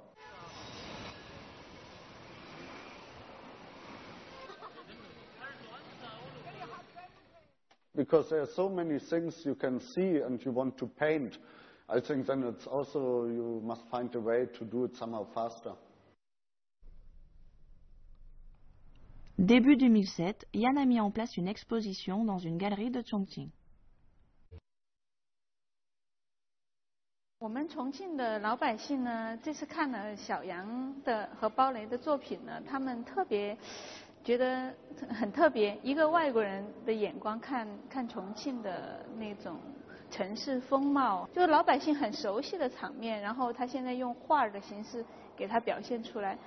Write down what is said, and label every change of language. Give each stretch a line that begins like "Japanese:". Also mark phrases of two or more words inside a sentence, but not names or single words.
English: Because there are so many things you can see and you want to paint, I think then it's also you must find a way to do it somehow faster.
French: Début 2007, Yan a mis en place une exposition dans une galerie de Chongqing.
Chinese: 我们重庆的老百姓呢，这次看了小杨的和包雷的作品呢，他们特别觉得很特别。一个外国人的眼光看重庆的那种城市风貌，就是老百姓很熟悉的场面，然后他现在用画的形式给它表现出来。